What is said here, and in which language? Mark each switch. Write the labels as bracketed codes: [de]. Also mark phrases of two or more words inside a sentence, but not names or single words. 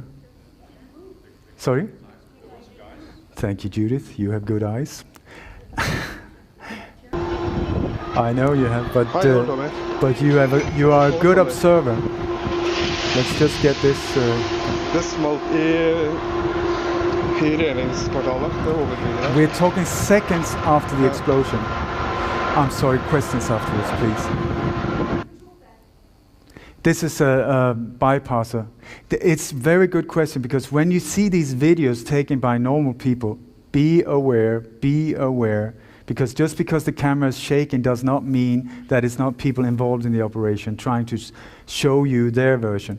[en] Sorry? Thank you, Judith. You have good eyes. I know you have, but you are a good observer. Let's just get this. [no] Det smalt i regjeringskvartalet. [en] We're talking seconds after the explosion. I'm sorry, questions afterwards, please. This is a bypasser. It's a very good question, because when you see these videos taken by normal people, be aware, because just because the camera is shaking does not mean that it's not people involved in the operation trying to show you their version.